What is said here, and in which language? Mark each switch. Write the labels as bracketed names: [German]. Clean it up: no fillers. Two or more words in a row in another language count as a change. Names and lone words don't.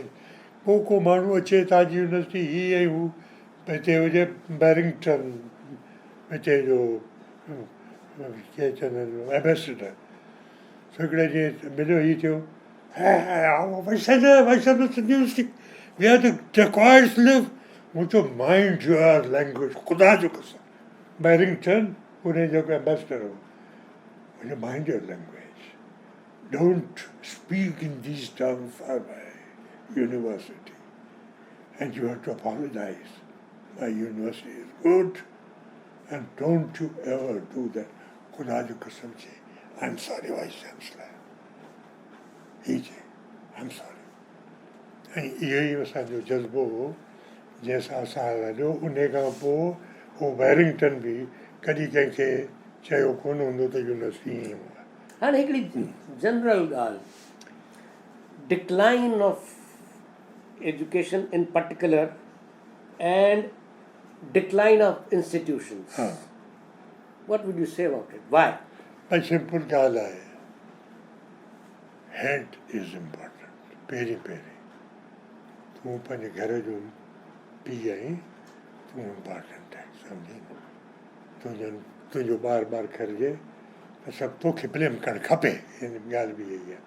[Sindhi] पोइ को माण्हू अचे, तव्हांजी यूनिवर्सिटी हीअ ऐं हू, हिते हुजे बैरिंगटन, हिते जो कीअं चवंदा आहिनि एम्बेसडर, हिकिड़े ॾींहुं मिलियो, हीअ थियो, मूं चयो [English] mind your language, [Sindhi] ख़ुदा जो कसम, बैरिंगटन उन जेको एम्बेसडर हो, [English] मुंहिंजो mind your language, don't speak in these terms for my university, and you have to apologize, my university is good, and don't you ever do that, [Sindhi] ख़ुदा जो कसम चई, [English] I am sorry Vice Chancellor, [Sindhi] ही चई, [English] I'm sorry. [Sindhi] ऐं इहो ई असांजो जज़्बो हो जंहिंसां असां हलियो। उन खां पोइ उहो बैरिंगटन बि कॾहिं कंहिंखे चयो कोन हूंदो त यूनिवर्सिटी ईअं हूंदा। हाणे हिकिड़ी जनरल ॻाल्हि, [English] decline of education in particular and decline of institutions, what would you say about it, why? [Sindhi] भई सिंपल ॻाल्हि आहे, [English] head is important. [Sindhi] पहिरीं तूं पंहिंजे घर जो पीउ आहीं, तूं इम्पॉर्टेंट आहे, सम्झी न। तुंहिंजो ॿार खरिजे त सभु तोखे ब्लेम करणु खपे, हिन ॻाल्हि बि इहा आहे।